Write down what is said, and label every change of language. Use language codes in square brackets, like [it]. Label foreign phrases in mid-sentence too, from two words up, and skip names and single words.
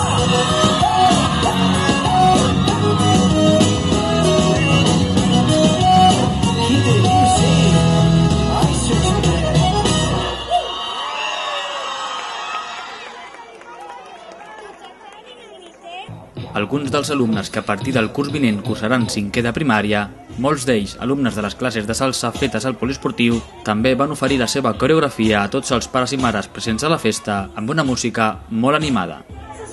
[pt] Que delícia, hein? Ai, se eu te pego. [ca] Alguns dels alumnes que a partir del curs vinent cursaran cinquè de primària, molts d'ells alumnes de les classes de salsa fetes al poliesportiu, també van oferir la seva coreografia a tots els pares i mares presents a la festa amb una música molt animada.